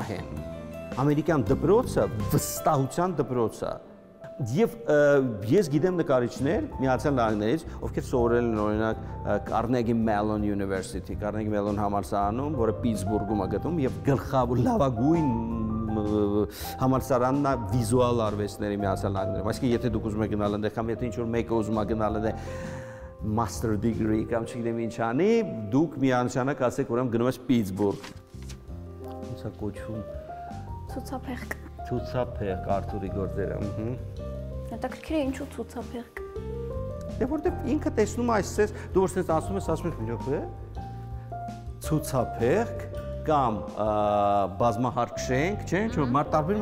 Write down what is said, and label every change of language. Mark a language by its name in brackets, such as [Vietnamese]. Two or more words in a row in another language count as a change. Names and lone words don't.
[Armenian] են։ Ամերիկյան դպրոցը վստահության դպրոց է։ Եվ ես գիտեմ նկարիչներ Միացյալ Նահանգներից, ովքեր սովորել են օրինակ Carnegie Mellon University, Carnegie Mellon համալսարանում, որը Պիտսբուրգում է գտնվում, եւ գլխավոր լավագույն համալսարանն է վիզուալ արվեստների Միացյալ Նահանգներում։ Այսինքն եթե դուք ուզում եք գնալ այնտեղ, կամ եթե ինչ-որ մեկը ուզում է գնալ այնտեղ [English] master degree [Armenian] կամ չգիտեմ ինչ անի, դուք միանշանակ ասեք, ուրեմն գնում ես Պիտսբուրգ։ Ոնց է կոչվում։ Ցուցափեղկ։ Ցուցափեղկ Արթուրի գործերը, Հետաքրքիր է ինչու ցուցափեղկ։ Դե որտեղ ինքը տեսնում է այսպես, դու որպես ասում ես մի րոպե, ցուցափեղկ կամ բազմահարկ չէ, ինչ տարբեր